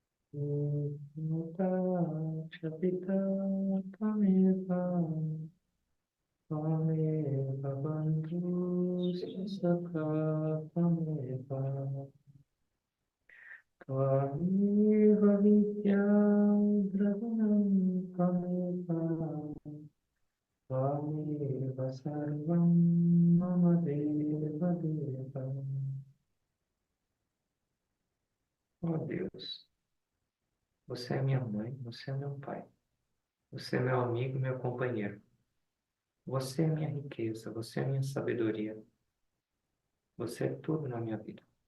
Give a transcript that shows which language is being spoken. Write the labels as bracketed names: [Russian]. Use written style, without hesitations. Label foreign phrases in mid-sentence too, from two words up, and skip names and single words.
[Sanskrit] पिता त्वमेव त्वमेव बन्धुः सखा त्वमेव त्वमेव विद्या द्रविणं त्वमेव त्वमेव सर्वं मम देव देव. [Portuguese] Oh Deus, você é minha mãe, você é meu pai, você é meu amigo, meu companheiro. Você é minha riqueza, você é minha sabedoria, você é tudo na minha vida.